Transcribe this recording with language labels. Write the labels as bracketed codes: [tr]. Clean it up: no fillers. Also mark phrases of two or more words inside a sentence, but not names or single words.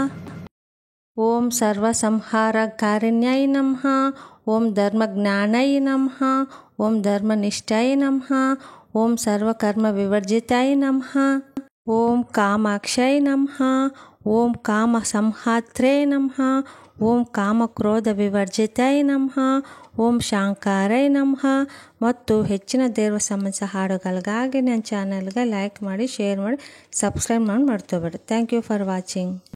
[sa] ಓಂ ಸರ್ವಸಂಹಾರಕಾರಿಣ್ಯಾಯ ನಮಃ, ಓಂ ಧರ್ಮಜ್ಞಾನಾಯ ನಮಃ, ಓಂ ಧರ್ಮನಿಷ್ಠಾಯ ನಮಃ, ಓಂ ಸರ್ವಕರ್ಮ ವಿವರ್ಜಿತಾಯ ನಮಃ, ಓಂ ಕಾಮಾಕ್ಷಾಯ ನಮಃ, ಓಂ ಕಾಮ ಸಂಹಾತ್ರೇ ನಮಃ, ಓಂ ಕಾಮಕ್ರೋಧ ವಿವರ್ಜಿತಾಯ ನಮಃ, ಓಂ ಶಾಂಕಾರಾಯ ನಮಃ. [kn] ಮತ್ತು ಹೆಚ್ಚಿನ ದೇವ ಸಂಬಂಧಿಸಿದ ಹಾಡುಗಳಿಗಾಗಿ ನನ್ನ ಚಾನಲ್ಗೆ ಲೈಕ್ ಮಾಡಿ, ಶೇರ್ ಮಾಡಿ, ಸಬ್ಸ್ಕ್ರೈಬ್ ಮಾಡಿ ಮರ್ತೋಬೇಡಿ. [en] Thank you for watching.